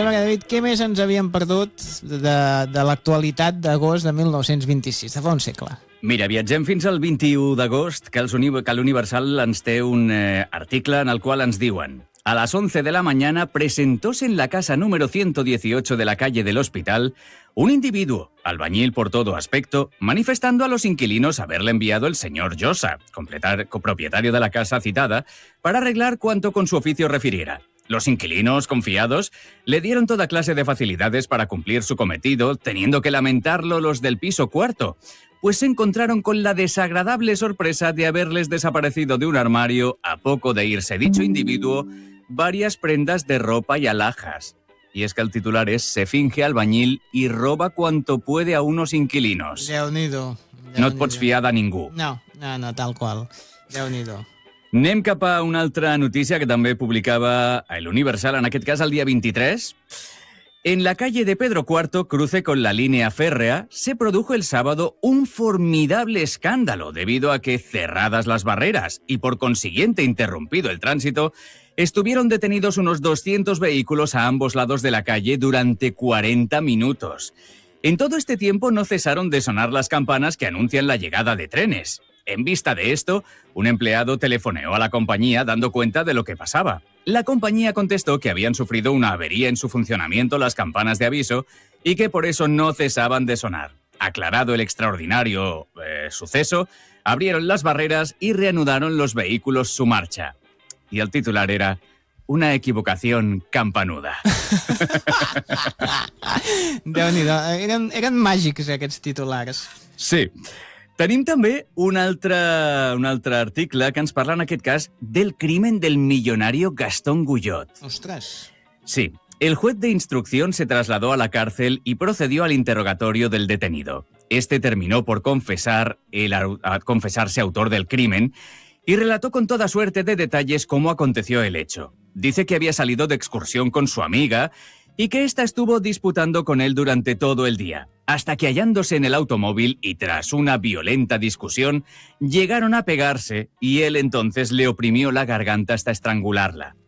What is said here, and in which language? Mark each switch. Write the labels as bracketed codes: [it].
[ca] David, què més ens havíem perdut de l'actualitat d'agost de 1926, de fa un segle? Mira, viatgem fins al 21 d'agost, que l'Universal ens té un article en el qual ens diuen: [es] a las 11 de la mañana presentóse en la casa número 118 de la calle del hospital un individuo, albañil por todo aspecto, manifestando a los inquilinos haberle enviado el señor Llosa, copropietario de la casa citada, para arreglar cuanto con su oficio refiriera. Los inquilinos, confiados, le dieron toda clase de facilidades para cumplir su cometido, teniendo que lamentarlo los del piso cuarto, pues se encontraron con la desagradable sorpresa de haberles desaparecido de un armario, a poco de irse dicho individuo, varias prendas de ropa y alhajas. Y es que el titular es: se finge albañil y roba cuanto puede a unos inquilinos. [ca] Déu-n'hi-do. No et pots fiar de ningú. No, tal qual. Déu-n'hi-do. Anem cap a una altra notícia que també publicava el Universal, en aquest cas el dia 23. [es] En la calle de Pedro IV, cruce con la línea férrea, se produjo el sábado un formidable escándalo debido a que, cerradas las barreras y por consiguiente interrumpido el tránsito, estuvieron detenidos unos 200 vehículos a ambos lados de la calle durante 40 minutos. En todo este tiempo no cesaron de sonar las campanas que anuncian la llegada de trenes. En vista de esto, un empleado telefoneó a la compañía dando cuenta de lo que pasaba. La compañía contestó que habían sufrido una avería en su funcionamiento las campanas de aviso y que por eso no cesaban de sonar. Aclarado el extraordinario suceso, abrieron las barreras y reanudaron los vehículos su marcha. Y el titular era: una equivocación campanuda. [ca] Déu-n'hi-do. Eren màgics, aquests titulars. Sí. Tenim també un altre article que ens parla, en aquest cas, del [es] crimen del millonario [ca] Gastón Guyot. Ostres. Sí. [es] El juez de instrucción se trasladó a la cárcel y procedió al interrogatorio del detenido. Este terminó por confesarse autor del crimen y relató con toda suerte de detalles cómo aconteció el hecho. Dice que había salido de excursión con su amiga y que ésta estuvo disputando con él durante todo el día, hasta que, hallándose en el automóvil y tras una violenta discusión, llegaron a pegarse y él entonces le oprimió la garganta hasta estrangularla.